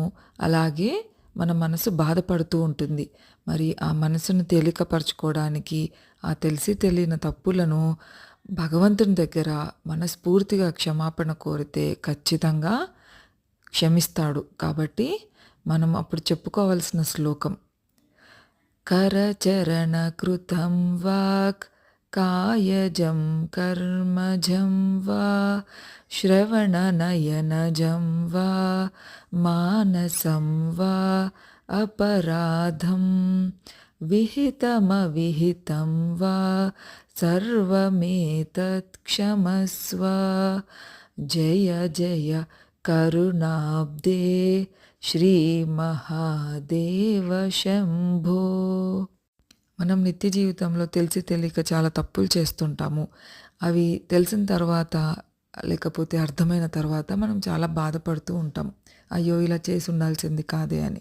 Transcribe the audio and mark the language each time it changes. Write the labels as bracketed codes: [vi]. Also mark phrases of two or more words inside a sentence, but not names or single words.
[te] అలాగే మన మనసు బాధపడుతూ ఉంటుంది. మరి ఆ మనసును తేలికపరచుకోవడానికి ఆ తెలిసి తెలియని తప్పులను భగవంతుని దగ్గర మనస్ఫూర్తిగా క్షమాపణ కోరితే ఖచ్చితంగా క్షమిస్తాడు. కాబట్టి మనం అప్పుడు చెప్పుకోవాల్సిన శ్లోకం [sa] करचरणकृतं वाक् कायजं कर्मजं वा श्रवणनयनजं वा मानसं वा अपराधं विहितमविहितं वा सर्वमेतत् क्षमस्व जय जय करुणाब्दे శ్రీ మహాదేవ శంభో. [te] మనం నిత్య జీవితంలో తెలిసి తెలియక చాలా తప్పులు చేస్తుంటాము. అవి తెలిసిన తర్వాత లేకపోతే అర్థమైన తర్వాత మనం చాలా బాధపడుతూ ఉంటాం. అయ్యో, ఇలా చేసి ఉండాల్సింది కాదే అని.